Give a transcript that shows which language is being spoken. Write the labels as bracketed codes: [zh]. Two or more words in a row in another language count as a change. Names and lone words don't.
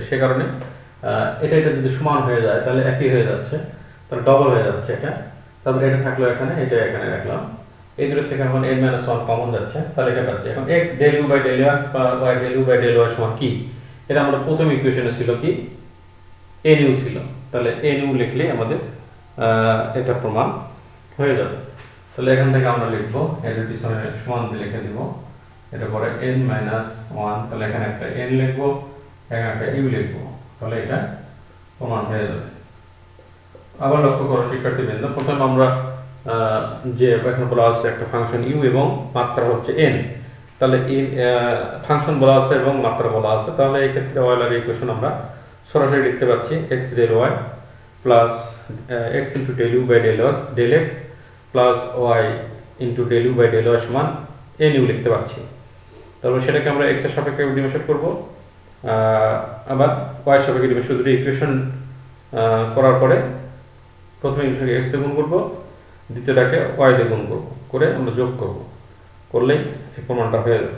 [bn] সে কারণে এটা যদি সমান হয়ে যায় তাহলে একই হয়ে যাচ্ছে, তাহলে ডবল হয়ে যাচ্ছে এটা। তারপরে এটা থাকলো এখানে, এটা এখানে রাখলাম, এই দুটো থেকে এখন n - 1 কমন যাচ্ছে, তাহলে এটা পাচ্ছি। এখন [en] x del u by del x [bn] বা [en] y del u by del y [bn] সমান কি, এটা আমরা প্রথম ইকুয়েশনে ছিল কি nu ছিল, তাহলে nu লিখলে আমাদের এটা প্রমাণ হয়ে যাবে। তাহলে এখান থেকে আমরা লিখবো এর পিছনে সমান লিখে দিব, এটা পরে n - 1, তাহলে এখানে একটা n লিখবো, এখানে একটা u লিখবো, তাহলে এটা প্রমাণ হয়ে যাবে। আবার লক্ষ্য করো শিক্ষার্থীবৃন্দ, প্রথমে আমরা যে এখানে বলা আছে একটা ফাংশন u এবং মাত্রা হচ্ছে n, তাহলে এই ফাংশন বলা আছে এবং মাত্রা বলা আছে, তাহলে এই ক্ষেত্রে অয়েলার ইকুয়েশন আমরা সরাসরি লিখতে পাচ্ছি [en] x del y plus x into del u by del x plus y into del u by del y [bn] সমান nu লিখতে পাচ্ছি। তারপর সেটাকে আমরা x এর সাপেক্ষে ডিফারেন্সিয়েট করব, আবার y এর সাপেক্ষে ডিফারেন্সিয়েট দুটো ইকুয়েশন করার পরে প্রথমে ইকুয়েশনকে x দিয়ে গুণ করব, দ্বিতীয়টাকে y দিয়ে গুণ করব, করে আমরা যোগ করব, করলেই এই প্রমাণটা হয়ে যাবে।